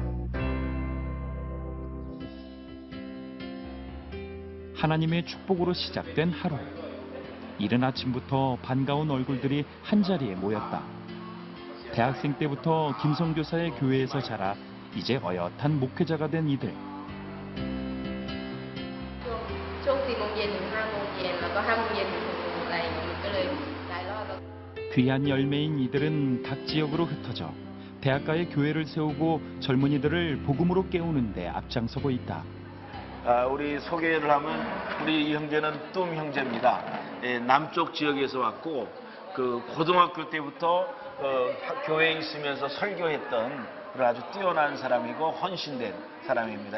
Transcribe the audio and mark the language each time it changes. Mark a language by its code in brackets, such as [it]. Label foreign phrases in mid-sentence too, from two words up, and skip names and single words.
[ko] 하나님의 축복으로 시작된 하루. 이른 아침부터 반가운 얼굴들이 한자리에 모였다. 대학생 때부터 김성교사의 교회에서 자라 이제 어엿한 목회자가 된 이들. [th] ช่วง 4 โมงเย็นถึง 5 โมงเย็นแล้วก็ 5 โมงเย็นถึง 6 โมงอะไรอย่างนี้ก็เลยหลายรอบ [ko] 귀한 열매인 이들은 각 지역으로 흩어져 대학가에 교회를 세우고 젊은이들을 복음으로 깨우는 데 앞장서고 있다. 우리 소개를 하면 우리 이 형제는 뚱 형제입니다. 남쪽 지역에서 왔고 그 고등학교 때부터 교회에 있으면서 설교했던 그런 아주 뛰어난 사람이고 헌신된 사람입니다.